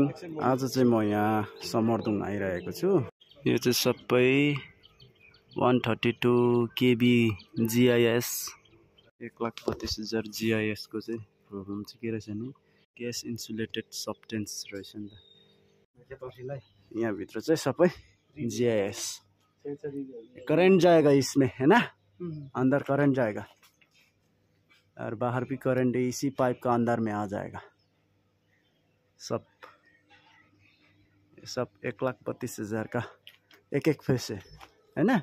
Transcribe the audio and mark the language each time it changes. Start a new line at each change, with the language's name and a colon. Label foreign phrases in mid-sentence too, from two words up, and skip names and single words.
Nepali: आज चाहिँ म यहाँ समरदुङ आइरहेको छु। यो चाहिँ सबै 132 केबी GIS 1,32,000 GIS को चाहिँ प्रब्लम चाहिँ के रहेछ नि
English: gas insulated substance
Nepali: रहेछ नि त। यहाँ भित्र चाहिँ सबै
Hindi: GIS करंट जाएगा इसमें, है ना? अंदर करंट जाएगा और बाहर भी करंट इसी पाइप का अंदर में आ जाएगा। सब 1,32,000 का एक फेस है ना?